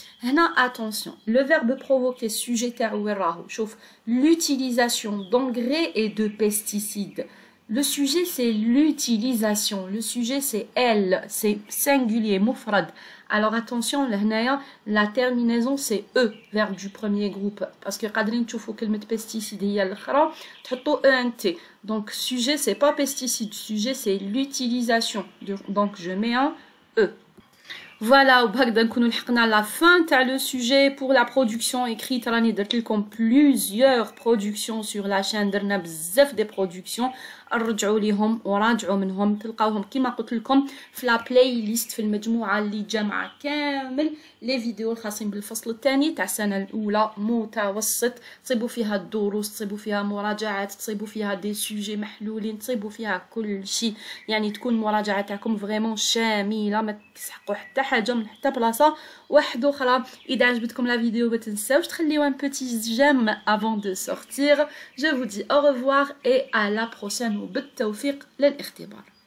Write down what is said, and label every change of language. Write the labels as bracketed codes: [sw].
[fr] Hna, attention, le verbe provoquer, sujet ou rahu, chauffe, l'utilisation d'engrais et de pesticides. Le sujet, c'est l'utilisation. Le sujet, c'est elle. C'est singulier, مفرد. Alors attention, la terminaison, c'est E, verbe du premier groupe. Parce que [ar] قادرين تشوفوا كلمة pesticide هي الأخرى تحطوا ENT. [fr] Donc sujet, c'est pas pesticide. Sujet, c'est l'utilisation. Donc je mets un E. Voilà, [ar] وبهكذا نكونوا لحقنا [fr] la fin تاع le sujet pour la production écrite. [ar] راني درت لكم [fr] plusieurs productions sur la chaîne. [ar] درنا بزاف دي productions. رجعوا ليهم وراجعوا منهم، تلقاوهم كما قلت لكم في لا بلاي ليست في المجموعه اللي جامعه كامل لي فيديو الخاصين بالفصل الثاني تاع السنه الاولى متوسط. تصيبوا فيها الدروس، تصيبوا فيها مراجعات، تصيبوا فيها دي سوجي محلولين، تصيبوا فيها كل شيء. يعني تكون المراجعه تاعكم فريمون شامله، ما تسحقوا حتى حاجه من حتى بلاصه واحده اخرى. اذا عجبتكم [fr] لا فيديو [ar] ما تنساوش تخليو [fr] un petit j'aime avant de sortir. Je vous dis au revoir et à la prochaine [ar] وبالتوفيق للاختبار.